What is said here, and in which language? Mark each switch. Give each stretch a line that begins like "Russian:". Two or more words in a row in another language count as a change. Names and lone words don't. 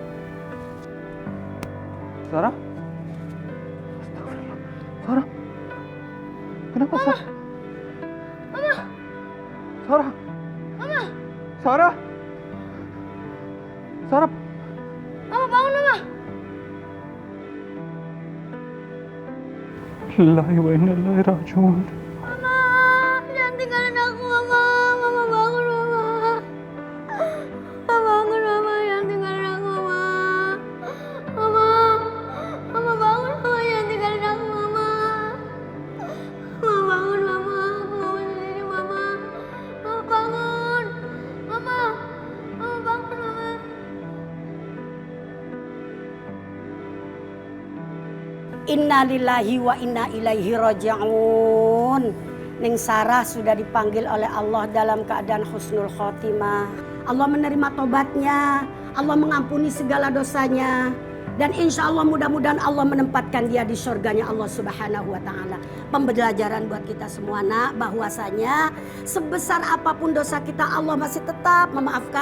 Indonesian: Sarah? Sarah? Kenapa, Sarah? Mama! Sarah? Mama! Sarah? Sarah. Mama bangun, Mama.
Arabic: لله وإنا إليه راجعون.
Indonesian: Mama, jangan tinggalin aku, Mama. Mama bangun, Mama. Mama bangun, Mama. Jangan tinggalin aku, Mama. Mama, Mama bangun, Mama. Jangan tinggalin aku, Mama. Mama bangun, Mama. Aku mau sendiri, Mama. Mama bangun. Mama, Mama bangun, Mama.
Arabic: إنا لله وإنا إليه راجعون.
Indonesian: Ning Sarah sudah dipanggil oleh Allah dalam keadaan
Arabic: حسن الخاتمة.
Indonesian: Allah menerima tobatnya, Allah mengampuni segala dosanya. Dan
Arabic: إن شاء الله
Indonesian: mudah-mudahan Allah menempatkan dia di surganya Allah
Arabic: سبحانه وتعالى.
Indonesian: Pembelajaran buat kita semua nak, bahwasanya sebesar apapun dosa kita Allah masih tetap memaafkan.